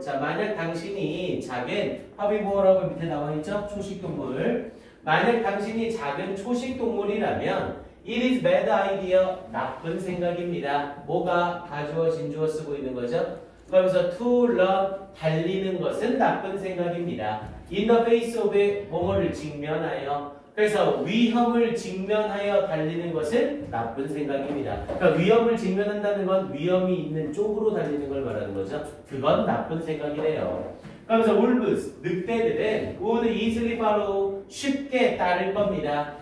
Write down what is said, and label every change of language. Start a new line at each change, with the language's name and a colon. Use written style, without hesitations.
Korean: 자, 만약 당신이 작은 herbivore라고 밑에 나와있죠? 초식동물. 만약 당신이 작은 초식동물이라면
English: It is bad idea.
Korean: 나쁜 생각입니다. 뭐가 가주어, 진주어 쓰고 있는 거죠? 그러면서
English: to run,
Korean: 달리는 것은 나쁜 생각입니다.
English: In the face of
Korean: 뭐뭐를 직면하여. 그래서 위험을 직면하여 달리는 것은 나쁜 생각입니다. 그러니까 위험을 직면한다는 건 위험이 있는 쪽으로 달리는 걸 말하는 거죠. 그건 나쁜 생각이래요. 그러면서
English: wolves,
Korean: 늑대들은
English: would easily follow,
Korean: 쉽게 따를 겁니다.